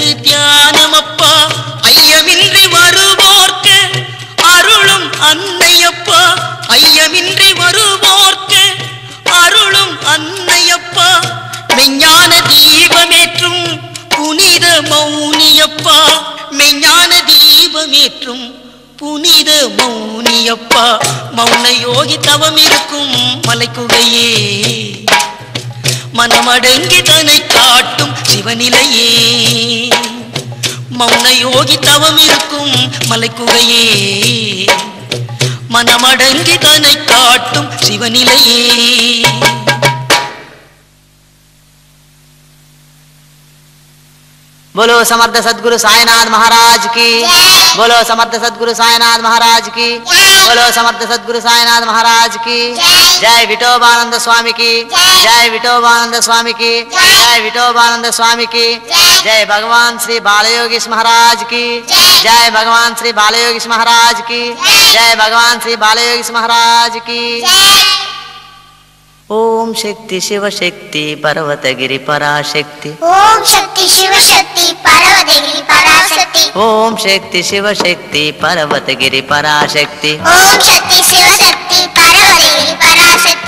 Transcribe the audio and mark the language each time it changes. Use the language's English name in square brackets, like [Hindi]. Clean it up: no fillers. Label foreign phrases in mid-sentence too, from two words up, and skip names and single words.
[Tamil] தியானமப்பா ஐயமின்றி வருவோர்க்கு அருளும் அன்னையப்பா ஐயமின்றி வருவோர்க்கு அருளும் அன்னையப்பா மெஞ்ஞான தீபமேற்றும் புனித மௌனியப்பா மெஞ்ஞான தீபமேற்றும் புனித மௌனியப்பா மௌன யோகி தவம் இருக்கும் மலைக்குகையே மனமடங்கி தன்னை காட்டும் சிவநிலையே மௌன யோகி தவம் இருக்கும் மலைக்குகையே மனமடங்கி தன்னை காட்டும் சிவநிலையே [Hindi] बोलो समर्थ सद्गुरु साईनाथ महाराज की बोलो समर्थ सद्गुरु साईनाथ महाराज की बोलो समर्थ सद्गुरु साईनाथ महाराज की जय विठोबानंद स्वामी की जय विठोबानंद स्वामी की जय विठोबानंद स्वामी की जय भगवान श्री बालयोगीश महाराज की जय भगवान श्री बालयोगीश महाराज की जय भगवान श्री बालयोगीश महाराज की ओम शक्ति शिव शक्ति पर्वतगिरि पराशक्ति ओम शक्ति शिव शक्ति पर्वतगिरि पराशक्ति ओम शक्ति शिव शक्ति पर्वतगिरि पराशक्ति ओम शक्ति शिव शक्ति पर्वतगिरि पराशक्ति